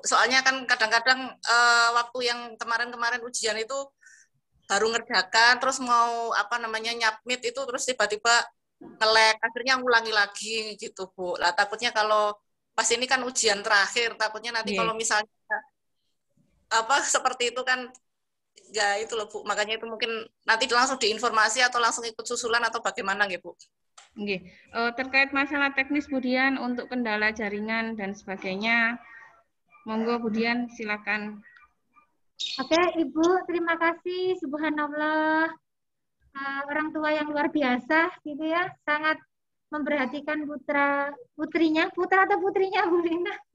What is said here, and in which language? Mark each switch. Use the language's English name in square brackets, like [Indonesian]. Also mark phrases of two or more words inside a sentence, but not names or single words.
[Indonesian] Soalnya kan kadang-kadang waktu yang kemarin-kemarin ujian itu baru ngerjakan, terus mau nyubmit itu terus tiba-tiba nge-lag, akhirnya ngulangi lagi gitu, Bu. Lah takutnya kalau pas ini kan ujian terakhir, takutnya nanti kalau misalnya seperti itu kan ya itu loh, Bu. Makanya itu mungkin nanti langsung diinformasi atau langsung ikut susulan atau bagaimana nggih, Bu? Nggih. Terkait masalah teknis Bu Dian untuk kendala jaringan dan sebagainya, monggo Bu Dian silakan. Oke, Ibu, terima kasih. Subhanallah. Orang tua yang luar biasa gitu ya, sangat memperhatikan putrinya atau putrinya Bu Lina.